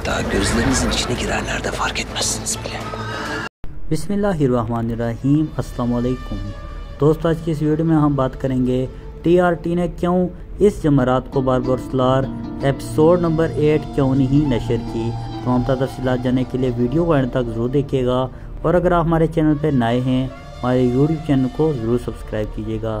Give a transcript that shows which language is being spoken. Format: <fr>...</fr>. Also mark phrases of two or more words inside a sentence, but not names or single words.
<tr>Hatta gözlerinizin içine girenler de fark etmezsiniz bile.</tr> <ar>بسم الله الرحمن الرحيم السلام عليكم</ar> <ur>دوستوں، آج کی اس ویڈیو میں ہم بات کریں گے ٹی آر ٹی نے کیوں اس جمعرات کو باربرسلار</ur> <en>episode number</en> <ur>8 کیوں نہیں نشر کی. تو ہم تفصیلات جاننے کے لیے ویڈیو کو اینڈ تک ضرور دیکھیے گا اور اگر آپ ہمارے چینل پر نئے ہیں ہمارے یوٹیوب چینل کو ضرور سبسکرائب کیجیے گا.</ur>